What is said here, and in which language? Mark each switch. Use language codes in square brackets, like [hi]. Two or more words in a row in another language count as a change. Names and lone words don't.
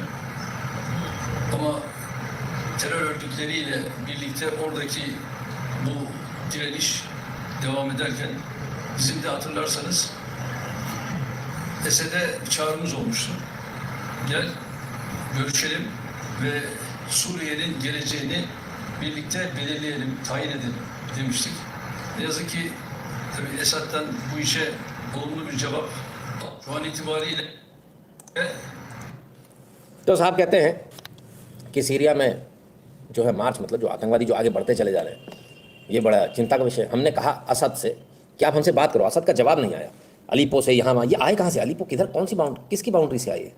[tr] Ama terör örgütleriyle birlikte oradaki bu direniş devam ederken bizim de hatırlarsanız Esed'e bir çağrımız olmuştu. Gel görüşelim ve Suriye'nin geleceğini birlikte belirleyelim, tayin edelim demiştik. Ne yazık ki tabii Esad'dan bu işe olumlu bir cevap şu an itibariyle [hi] तो साहब कहते हैं कि सीरिया में जो है मार्च, मतलब जो आतंकवादी जो आगे बढ़ते चले जा रहे हैं, ये बड़ा चिंता का विषय। हमने कहा असद से कि आप हमसे बात करो, असद का जवाब नहीं आया। अलीपो से यहाँ वहाँ, ये आए कहाँ से? अलीपो किधर, कौन सी बाउंड्री, किसकी बाउंड्री से आए?